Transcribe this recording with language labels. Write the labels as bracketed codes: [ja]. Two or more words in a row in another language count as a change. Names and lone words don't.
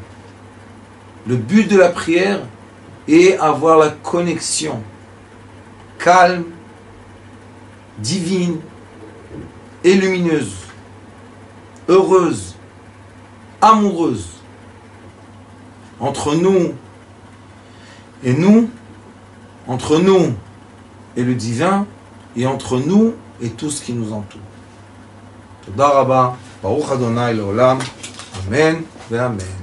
[fr] Le but de la prière est avoir la connexion calme, divine et lumineuse, heureuse, amoureuse, entre nous et nous, entre nous et le divin, et entre nous et tout ce qui nous entoure. [he] תודה רבה, ברוך אדוני לעולם, אמן ואמן.